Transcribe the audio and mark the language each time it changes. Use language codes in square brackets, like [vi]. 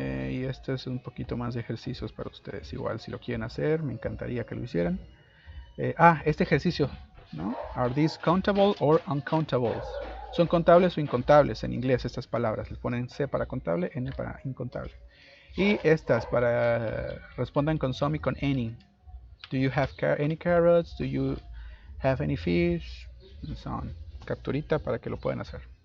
[es] Y este es un poquito más de ejercicios para ustedes. Igual si lo quieren hacer, me encantaría que lo hicieran. Este ejercicio, ¿no? [en] Are these countable or uncountables? [es] Son contables o incontables en inglés estas palabras. Les ponen C para contable, N para incontable. Y estas para respondan con some y con any. [en] Do you have any carrots? Do you have any fish? And so on. [es] Capturita para que lo puedan hacer.